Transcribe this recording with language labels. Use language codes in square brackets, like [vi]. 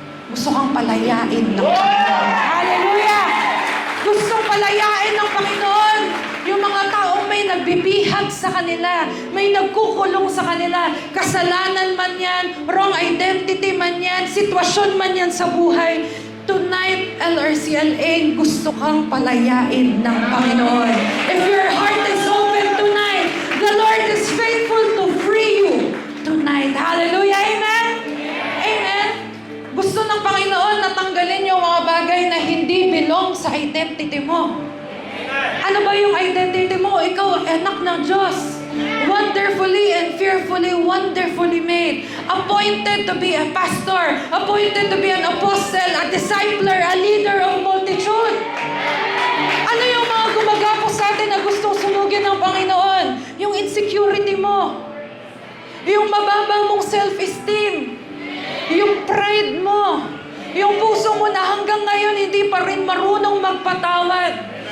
[tl] Gusto kang palayain ng Panginoon. Hallelujah! Gusto palayain ng Panginoon yung mga taong may nagbibihag sa kanila, may nagkukulong sa kanila, kasalanan man yan, [en] wrong identity [tl] man yan, sitwasyon man yan sa buhay. [en] Tonight, [tl] LRCLA, gusto kang palayain ng Panginoon. [en] If your heart is open tonight, the Lord is faithful to free you tonight. Hallelujah! Amen? Amen? [tl] Gusto ng Panginoon na tanggalin yung mga bagay na hindi belong sa identity mo. Ano ba yung identity mo? Ikaw, anak ng Diyos. [en] Wonderfully and fearfully, wonderfully made. Appointed to be a pastor. Appointed to be an apostle, a discipler, a leader of multitude. [tl] Ano yung mga gumagapos sa atin na gustong sunugin ng Panginoon? Yung insecurity mo. Yung mababa mong self-esteem. Yung pride mo. Yung puso mo na hanggang ngayon hindi pa rin marunong magpatawad.